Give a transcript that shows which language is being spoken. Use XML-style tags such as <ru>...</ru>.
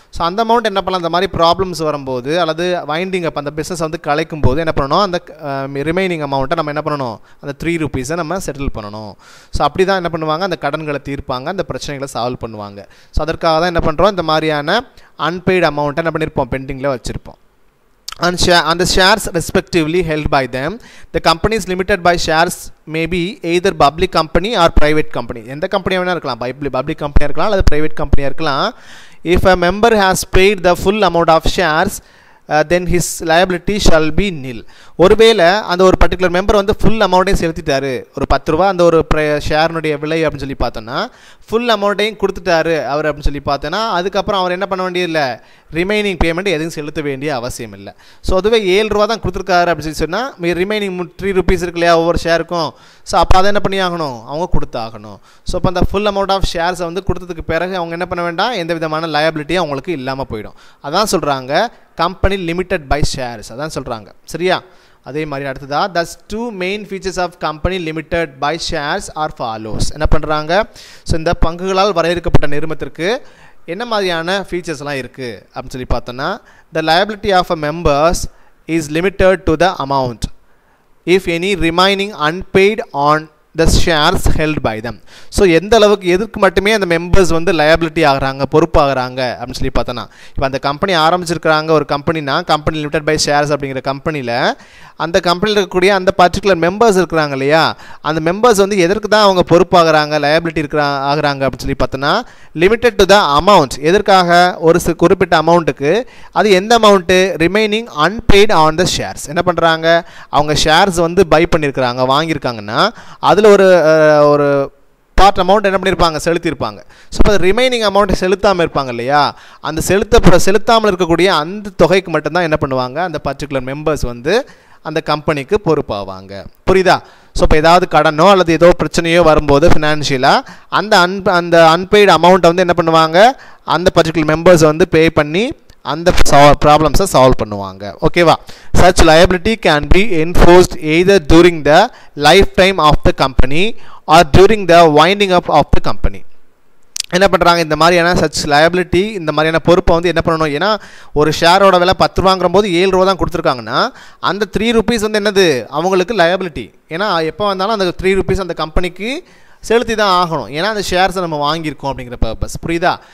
<ta>So அந்த amount என்ன பண்ணலாம் அந்த மாதிரி ப்ராப்ளம்ஸ் வரும்போது அல்லது வைண்டிங் அப் அந்த பிஸ்னஸ் வந்து கலைக்கும் போது என்ன பண்ணணும் அந்த ரிமைனிங் அமௌண்ட்டை நம்ம என்ன பண்ணணும் அந்த 3 rupees நம்ம செட்டில் பண்ணணும். ஸோ அப்படி தான் என்ன பண்ணுவாங்க அந்த கடன்களை தீர்ப்பாங்க அந்த பிரச்சனைகளை சால்வ் பண்ணுவாங்க. ஸோ அதற்காக தான் என்ன பண்ணுறோம் இந்த மாதிரியான அன்பெய்டு அமௌண்ட்டை என்ன பண்ணியிருப்போம் பெண்டிங்கில் வச்சுருப்போம்.</ta> <en>And the shares respectively held by them. The company is limited by shares may be either public company or private company.</en> <ta>எந்த கம்பெனியாக வேணா இருக்கலாம் public company இருக்கலாம் அல்லது private company இருக்கலாம்.</ta> <en>If a member has paid the full amount of shares then his liability shall be nil.</en> <ta>ஒருவேளை அந்த ஒரு பர்டிகுலர் மெம்பர் வந்து ஃபுல் அமௌண்ட்டையும் செலுத்திட்டாரு ஒரு 10 ரூபா அந்த ஒரு ஷேர்னுடைய விலை அப்படின்னு சொல்லி பார்த்தோன்னா ஃபுல் அமௌண்ட்டையும் கொடுத்துட்டாரு அவர் அப்படின்னு சொல்லி பார்த்தோன்னா அதுக்கப்புறம் அவர் என்ன பண்ண வேண்டியதில்லை ரிமைனிங் பேமெண்ட் எதுவும் செலுத்த வேண்டிய அவசியம் இல்லை. ஸோ அதுவே 7 ரூபா தான் கொடுத்துருக்காரு அப்படின்னு சொல்லி சொன்னால் ரிமைனிங் 3 rupees இருக்கு இல்லையா ஒவ்வொரு ஷேருக்கும். ஸோ அப்போ அதை என்ன பண்ணி ஆகணும் அவங்க கொடுத்தாகணும். ஸோ அப்போ அந்த ஃபுல் அமௌண்ட் ஆஃப் ஷேர்ஸை வந்து கொடுத்ததுக்கு பிறகு அவங்க என்ன பண்ண வேண்டாம் எந்த விதமான லயபிலிட்டியும் அவங்களுக்கு இல்லாமல் போயிடும். அதான் சொல்கிறாங்க கம்பெனி லிமிட்டட் பை ஷேர்ஸ் அதான் சொல்கிறாங்க சரியா. அதே மாதிரி அடுத்ததா</ta> <en>thus two main features of company limited by shares are follows.</en> <ta>என்ன பண்ணுறாங்க ஸோ இந்த பங்குகளால் வரையறுக்கப்பட்ட நிறுவனத்திற்கு என்ன மாதிரியான ஃபீச்சர்ஸ்லாம் இருக்குது அப்படின்னு சொல்லி பார்த்தோன்னா</ta> <en>the liability of a members is limited to the amount if any remaining unpaid on the shares held by them.</en> <ta>So எந்த அளவுக்கு எதுக்கு மட்டுமே அந்த மெம்பர்ஸ் வந்து லயபிலிட்டி ஆகிறாங்க, பொறுப்பு ஆகிறாங்க அப்படின்னு சொல்லி பார்த்தோன்னா, இப்போ அந்த கம்பெனி ஆரம்பிச்சிருக்கிறாங்க ஒரு கம்பெனினா, கம்பெனி லிமிடெட் பை ஷேர்ஸ் அப்படிங்கிற கம்பெனியில் அந்த கம்பெனியில் இருக்கக்கூடிய அந்த பர்டிகுலர் மெம்பர்ஸ் இருக்கிறாங்க இல்லையா, அந்த மெம்பர்ஸ் வந்து எதற்கு தான் அவங்க பொறுப்பாகிறாங்க, லயபிலிட்டி ஆகிறாங்க அப்படின்னு சொல்லி பார்த்தோன்னா, லிமிட்டட் டு த அமௌண்ட், எதற்காக ஒரு குறிப்பிட்ட அமௌண்ட்டுக்கு, அது எந்த amount,</ta> <en>Remaining unpaid on the shares.</en> <ta>என்ன பண்ணுறாங்க, அவங்க ஷேர்ஸ் வந்து பை பண்ணியிருக்கிறாங்க, வாங்கியிருக்காங்கன்னா அதில் ஒரு பார்ட் அமௌண்ட் என்ன பண்ணியிருப்பாங்க, செலுத்தியிருப்பாங்க. ஸோ அது ரிமைனிங் அமௌண்ட்டை செலுத்தாமல் இருப்பாங்க இல்லையா, அந்த செலுத்தாமல் இருக்கக்கூடிய அந்த தொகைக்கு மட்டும்தான் என்ன பண்ணுவாங்க, அந்த பர்டிகுலர் மெம்பர்ஸ் வந்து அந்த கம்பெனிக்கு பொறுப்பாவாங்க. புரியுதா? ஸோ இப்போ ஏதாவது கடனோ அல்லது ஏதோ பிரச்சனையோ வரும்போது ஃபினான்ஷியலாக அந்த அன்பெய்டு அமௌண்ட்டை வந்து என்ன பண்ணுவாங்க, அந்த பர்டிகுலர் மெம்பர்ஸ் வந்து பே பண்ணி அந்த ப்ராப்ளம்ஸை சால்வ் பண்ணுவாங்க. ஓகேவா?</ta> <en>such liability can be enforced either during the lifetime of the company or during the winding up of the company.</en> <ta>என்ன பண்ணுறாங்க, இந்த மாதிரியான சச் லயபிலிட்டி, இந்த மாதிரியான பொறுப்பை வந்து என்ன பண்ணணும், ஏன்னா ஒரு ஷேரோட விலை 10 ரூபாங்கிற போது 7 ரூபா தான் கொடுத்துருக்காங்கன்னா அந்த 3 rupees வந்து என்னது அவங்களுக்கு லயபிலிட்டி. ஏன்னா எப்போ வந்தாலும் அந்த 3 rupees அந்த கம்பெனிக்கு செலுத்தி தான் ஆகணும், ஏன்னா அந்த ஷேர்ஸை நம்ம வாங்கியிருக்கோம் அப்படிங்கிற பர்பஸ். புரியுதா?</ta>